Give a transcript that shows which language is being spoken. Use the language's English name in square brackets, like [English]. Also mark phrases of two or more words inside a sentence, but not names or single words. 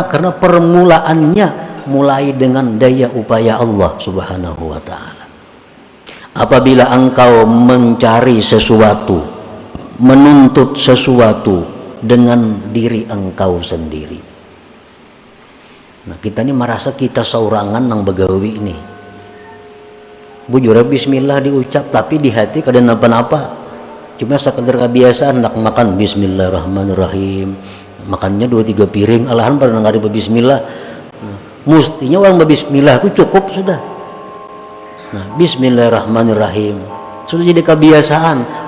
[Indonesian] Karena permulaannya mulai dengan daya upaya Allah Subhanahu wa ta'ala. Apabila engkau mencari sesuatu, menuntut sesuatu dengan diri engkau sendiri, nah kita ini merasa kita [Banjar] saurangan nang begawi ini. Bujur bismillah diucap tapi di hati kada napa-napa. [Indonesian] Cuma sekedar kebiasaan nak makan bismillahirrahmanirrahim. Makannya 2-3 piring, alahan pada nggak ada bismillah. Mestinya orang berbismillah itu cukup sudah. Nah, bismillahirrahmanirrahim sudah jadi kebiasaan.